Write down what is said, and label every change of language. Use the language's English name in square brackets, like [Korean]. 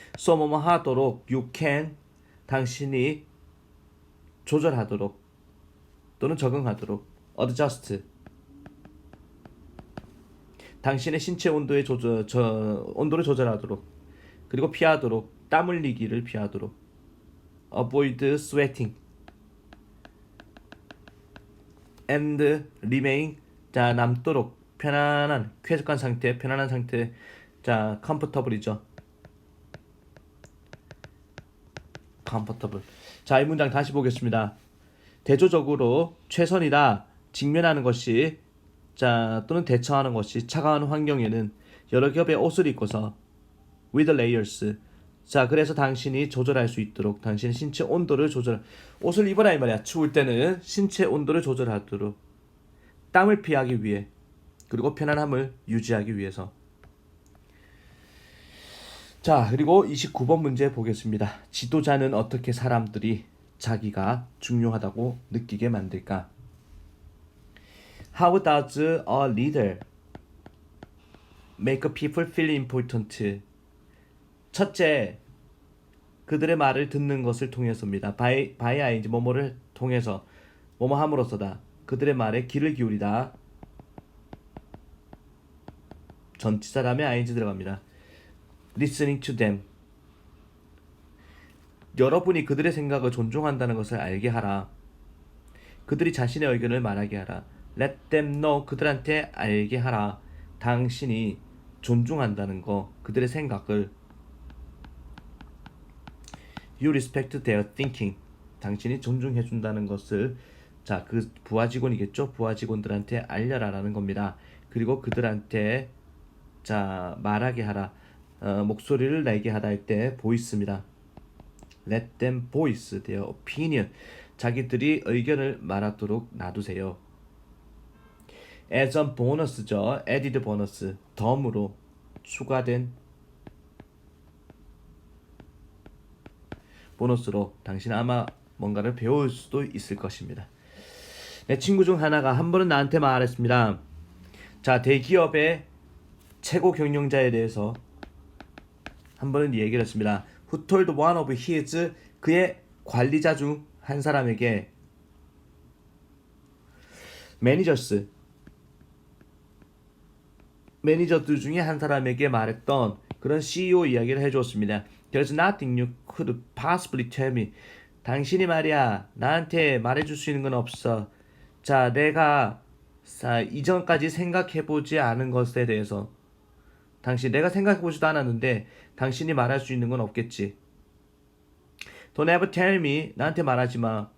[English] so [Korean] 뭐뭐 하도록 [English] you can, [Korean] 당신이 조절하도록 또는 적응하도록 [English] adjust. [Korean] 당신의 신체 온도의 온도를 조절하도록, 그리고 피하도록, 땀 흘리기를 피하도록. [English] avoid sweating and remain. [Korean] 자, 남도록 편안한, 쾌적한 상태, 편안한 상태. 자, comfortable이죠. [English] comfortable. [Korean] 자, 이 문장 다시 보겠습니다. 대조적으로 최선이다. 직면하는 것이, 자, 또는 대처하는 것이 차가운 환경에는 여러 겹의 옷을 입고서 [English] with layers. [Korean] 자, 그래서 당신이 조절할 수 있도록, 당신의 신체 온도를 옷을 입어라 이 말이야. 추울 때는 신체 온도를 조절하도록, 땀을 피하기 위해, 그리고 편안함을 유지하기 위해서. 자, 그리고 29번 문제 보겠습니다. 지도자는 어떻게 사람들이 자기가 중요하다고 느끼게 만들까? [English] How does a leader make people feel important? [Korean] 첫째, 그들의 말을 듣는 것을 통해서입니다. [English] by ing, [Korean] 뭐뭐를 통해서, 뭐뭐 함으로써다. 그들의 말에 귀를 기울이다. 전치사 다음에 ing 들어갑니다. [English] listening to them. [Korean] 여러분이 그들의 생각을 존중한다는 것을 알게 하라. 그들이 자신의 의견을 말하게 하라. [English] Let them know. [Korean] 그들한테 알게 하라. 당신이 존중한다는 거, 그들의 생각을. [English] You respect their thinking. [Korean] 당신이 존중해준다는 것을 자, 그 부하 직원이겠죠? 부하 직원들한테 알려라라는 겁니다. 그리고 그들한테 자, 말하게 하라. 목소리를 내게 하라 할 때 보이스입니다. [English] Let them voice their opinion. [Korean] 자기들이 의견을 말하도록 놔두세요. [English] As a bonus죠. added bonus. [Korean] 덤으로 추가된 보너스로 당신 아마 뭔가를 배울 수도 있을 것입니다. 내 친구 중 하나가 한 번은 나한테 말했습니다. 자, 대기업의 최고 경영자에 대해서 한 번은 얘기를 했습니다. [English] Who told one of his, [Korean] 그의 관리자 중 한 사람에게 매니저들 중에 한 사람에게 말했던 그런 CEO 이야기를 해주었습니다. [English] There's nothing you could possibly tell me. [Korean] 당신이 말이야 나한테 말해줄 수 있는 건 없어. 자, 내가 이전까지 생각해보지 않은 것에 대해서 내가 생각해보지도 않았는데 당신이 말할 수 있는 건 없겠지. [English] Don't ever tell me. [Korean] 나한테 말하지 마.